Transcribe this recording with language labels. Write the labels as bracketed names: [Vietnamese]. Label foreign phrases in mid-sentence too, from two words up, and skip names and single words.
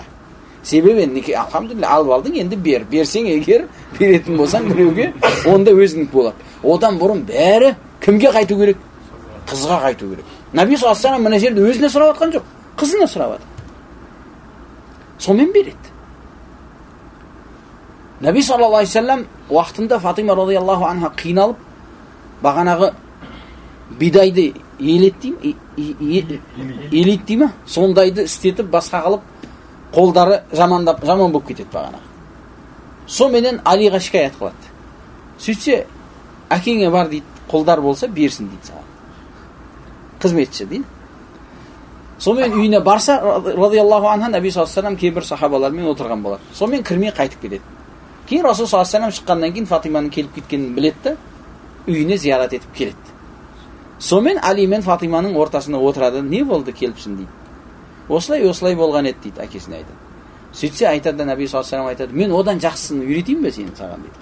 [Kazakh] Себебі неке, алхамдулилля, алып алдың, енді бер. Берсең егер, беретін болсаң біреуге, онда өзінікі болады. Одан бұрын бәрі кімге қайту керек? Қызға қайту керек. Наби [Arabic] صلى الله عليه [Kazakh] мына жерде өзіне сұрап атқан жоқ, қызына сұрап атқан. Сонымен береді. Наби [Arabic] صلى الله عليه وسلم [Kazakh] уақытында Фатима [Arabic] رضي الله عنها [Kazakh] қиналып, бағанағы бидайды елейді ма? Сондайды істетіп, басқа қылып, қолдары жаман болып кетеді бағанағы. Соменен Алиға шикаят қылады. Сөйтсе, әкеңе бар дейді, қолдар болса берсін дейді саған. Қызметші дейді. Сомен үйіне барса, [Arabic] رضي الله عنها, [Kazakh] Наби [Arabic] صلى الله عليه [Kazakh] кейбір сахабалармен отырған болар. Сомен кірмей қайтып келеді. Кейін Расул [Arabic] صلى الله عليه [Kazakh] шыққаннан кейін Фатиманың келіп кеткенін білетті, үйіне зиярат етіп келеді. Сомен Али мен Фатиманың ортасына отырады. Не болды келіпсің дейді. Осылай болған еді дейді, әкесіне айтады. Сөйтсе айтады, Наби [Arabic] صلى الله عليه [Kazakh] айтады, мен одан жақсысын үйретейін бе сені саған дейді.